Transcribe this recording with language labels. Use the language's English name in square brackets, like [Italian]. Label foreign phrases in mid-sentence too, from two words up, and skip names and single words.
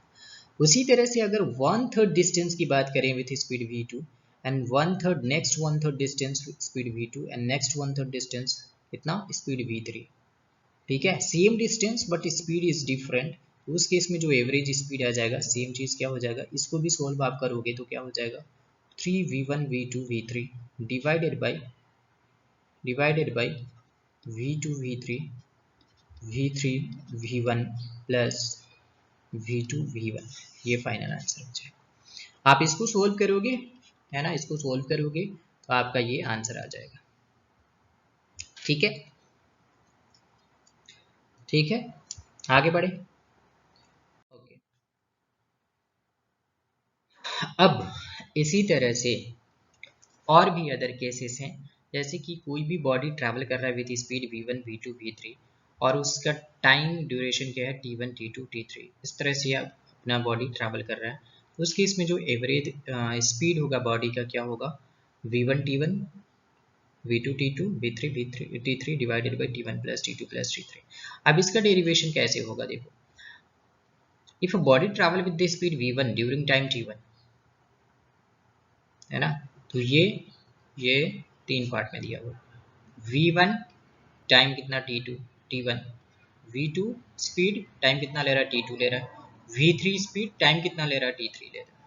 [Hindi] उसी तरह से अगर 1/3 डिस्टेंस की बात करें [English] with speed v2 and 1/3 next 1/3 distance speed v2 and next 1/3 distance [Hindi] कितना स्पीड v3, ठीक है, [English] same distance but speed is different, [Hindi] उस केस में जो [English] average speed [Hindi] आ जाएगा सेम चीज़ क्या हो जाएगा, इसको भी सोल्व आप करोगे तो क्या हो जाएगा, [English] 3v1 v2 v3 divided by v2 v3 v3 v1 plus v2 v1, [Hindi] ये [English] final answer [Hindi] हो जाएगा। आप इसको सोल्व करोगे, है ना, इसको सोल्व करोगे तो आपका ये आंसर आ जाएगा। ठीक है, ठीक है, आगे बढ़े। ओके, अब इसी तरह से और भी [English] other cases [Hindi] हैं, जैसे कि कोई भी [English] body travel [Hindi] कर रहा है [English] with speed v1 v2 v3 [Hindi] और उसका [English] time duration [Hindi] क्या है t1 t2 t3, इस तरह से अपना [English] body travel [Hindi] कर रहा है, उस केस में जो [English] average speed [Hindi] होगा बॉडी का क्या होगा, [English] v1 t1 v2 t2 v3 t3 divided by t1 plus t2 plus t3. [Hindi] अब इसका डेरिवेशन कैसे होगा, देखो, [English] if a body travel with the speed v1 during time t1 [Hindi] है ना। तो ये 3 पार्ट में दिया हुआ। v1 टाइम कितना t2 t1, v2 [English] speed time [Hindi] कितना ले रहा है t2 ले रहा है, v3 [English] speed time [Hindi] कितना ले रहा है t3 ले रहा है।